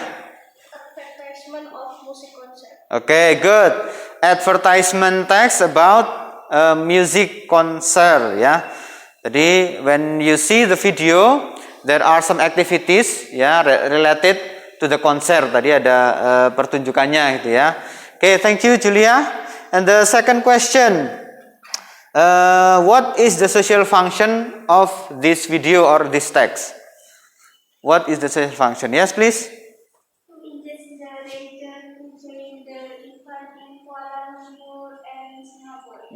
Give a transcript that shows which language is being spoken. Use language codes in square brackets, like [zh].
[en] Advertisement of music concert. Okay, good. Advertisement text about music concert ya. Jadi when you see the video, there are some activities ya related to the concert. [id] Tadi ada pertunjukannya gitu ya. [en] Okay, thank you Julia. And the second question, what is the social function of this video or this text? What is the social function? Yes, please. To engage the reader to join the event in Kuala Lumpur and Singapore.